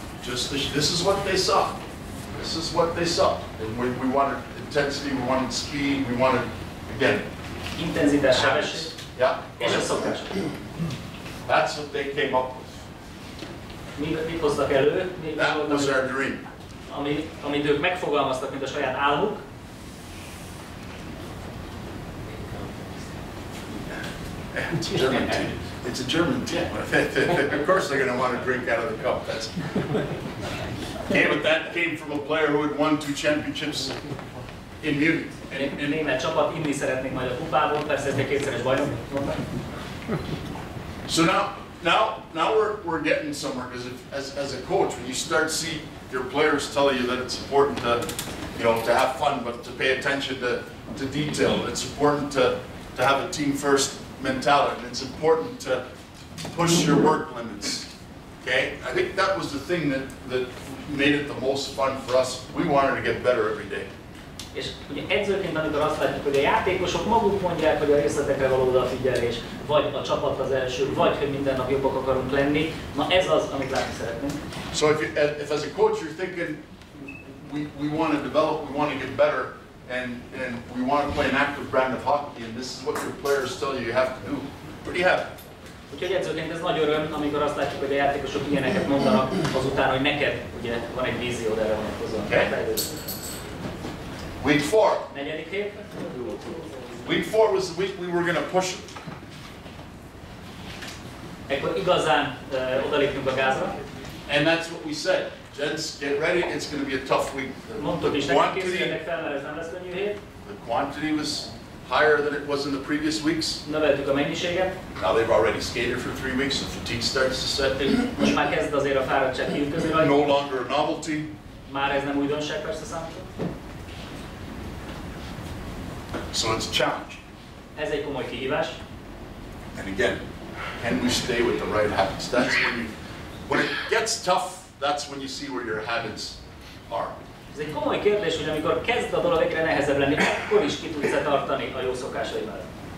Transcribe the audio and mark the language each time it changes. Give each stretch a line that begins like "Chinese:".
English: Just this is what they saw. This is what they saw. And we wanted intensity, we wanted speed, we wanted, again,
Hungarian: Intenzitás, sebesség.
English: Yeah.
Hungarian: És a szokás.
English: That's what they came up with.
Hungarian: Mit hoztak elő?
English: That was our dream.
Hungarian: Amit ők megfogalmaztak, mint a saját álmuk.
English: It's a German team. It's a German team. Of course they're going to want to drink out of the cup. That's but that came from a player who had won 2 championships in Munich.
Hungarian: Német csapat, inni szeretnék majd a kupából, persze ez egy 2-szeres bajnok.
English: So now we're getting somewhere, because as a coach, when you start to see your players tell you that it's important to have fun, but to pay attention to detail. It's important to have a team first mentality. It's important to push your work limits. Okay, I think that was the thing that made it the most fun for us. We wanted to get better every day.
Hungarian: És ugye edzőként, amikor azt látjuk, hogy a játékosok maguk mondják, hogy a részletekre való odafigyelés, vagy a csapat az első, vagy hogy minden nap jobbak akarunk lenni, na ez az, amit látni szeretnénk.
English: So if as a coach you're thinking, we want to develop, we want to get better, and we want to play an active brand of hockey, and this is what your players tell you have to do, pretty happy.
Hungarian: Úgyhogy edzőként ez nagy öröm, amikor azt látjuk, hogy a játékosok ilyeneket mondanak azután, hogy neked ugye van egy víziód erre vonatkozóan.
English: Okay. Week 4.
Hungarian: Negyedik hét.
English: Week 4 was the week we were going to push it.
Hungarian: Ekkor igazán odalépünk a gázra.
English: And that's what we said. Gents, get ready, it's going to be a tough week.
Hungarian: Mondtuk is, nekik készüljenek fel, mert ez nem lesz könnyű hét.
English: The quantity was higher than it was in the previous weeks.
Hungarian: Növeltük a mennyiséget.
English: Now they've already skated for 3 weeks, so fatigue starts to set in.
Hungarian: Most már kezd azért a fáradtság kiütközni rajta.
English: No longer a novelty.
Hungarian: Már ez nem újdonság persze számomra.
English: So it's a challenge.
Hungarian: Ez egy komoly kihívás.
English: And again, can we stay with the right habits? That's when it gets tough, that's when you see where your habits are.
Hungarian: Ez egy komoly kérdés, hogy amikor kezd a dolog egyre nehezebb lenni, akkor is ki tudsz-e tartani a jó szokásai mellett.